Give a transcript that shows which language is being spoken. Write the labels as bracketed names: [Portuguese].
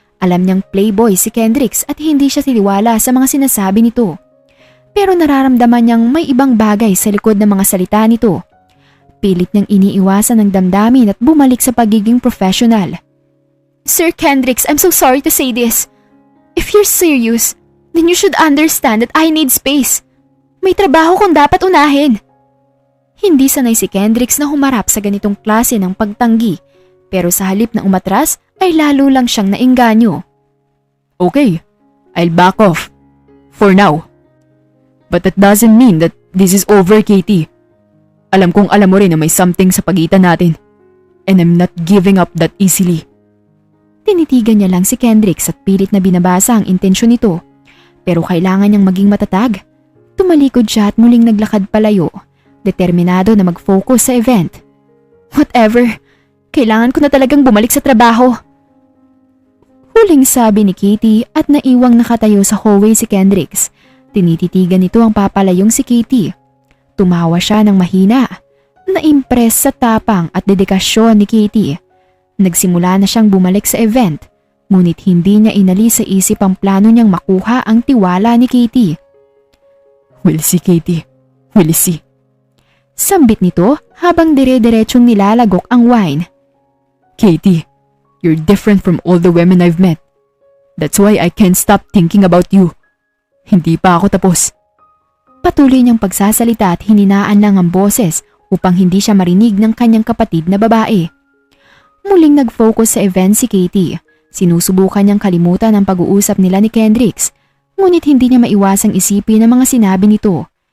[Filipino] Alam niyang playboy si Kendricks at hindi siya tiniwala sa mga sinasabi nito. Pero nararamdaman niyang may ibang bagay sa likod ng mga salita nito. Pilit niyang iniiwasan ang damdamin at bumalik sa pagiging professional. [English] Sir Kendricks, I'm so sorry to say this. If you're serious, then you should understand that I need space. [Filipino] May trabaho kong dapat unahin. Hindi sanay si Kendricks na humarap sa ganitong klase ng pagtanggi, pero sa halip na umatras ay lalo lang siyang naengganyo. [English] Okay, I'll back off. For now. But that doesn't mean that this is over, [Filipino] Katie. Alam kong alam mo rin na may something sa pagitan natin. [English] And I'm not giving up that easily. [Filipino] Tinitigan niya lang si Kendricks at pilit na binabasa ang intensyon nito. Pero kailangan niyang maging matatag. Tumalikod siya at muling naglakad palayo, determinado na mag-focus sa event. Whatever, kailangan ko na talagang bumalik sa trabaho. Huling sabi ni Katie at naiwang nakatayo sa hallway si Kendricks. Tinititigan nito ang papalayong si Katie. Tumawa siya ng mahina. Na-impress sa tapang at dedikasyon ni Katie. Nagsimula na siyang bumalik sa event, ngunit hindi niya inalis sa isip ang plano niyang makuha ang tiwala ni Katie. [English] We'll see, Katie. We'll see. [Filipino] Sambit nito habang dire-diretsong nilalagok ang wine. [English] Katie, you're different from all the women I've met. That's why I can't stop thinking about you. [Filipino] Hindi pa ako tapos. Patuloy niyang pagsasalita at hininaan lang ang boses upang hindi siya marinig ng kanyang kapatid na babae. Muling nag-focus sa event si Katie. Sinusubukan niyang kalimutan ang pag-uusap nila ni Kendricks, ngunit hindi niya maiwasang isipin ang mga sinabi nito.